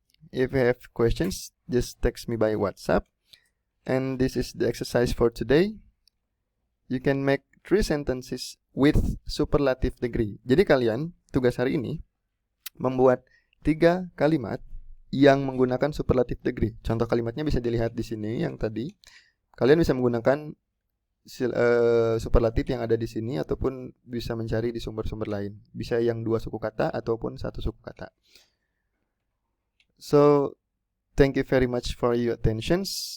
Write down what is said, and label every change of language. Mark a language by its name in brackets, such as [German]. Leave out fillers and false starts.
[English] If you have questions, just text me by WhatsApp. And this is the exercise for today. You can make 3 sentences with superlative degree. [Indonesian] Jadi kalian tugas hari ini membuat 3 kalimat yang menggunakan superlative degree. Contoh kalimatnya bisa dilihat di sini yang tadi. Kalian bisa menggunakan superlatif yang ada di sini ataupun bisa mencari di sumber-sumber lain. Bisa yang 2 suku kata ataupun 1 suku kata. [English] So, thank you very much for your attention.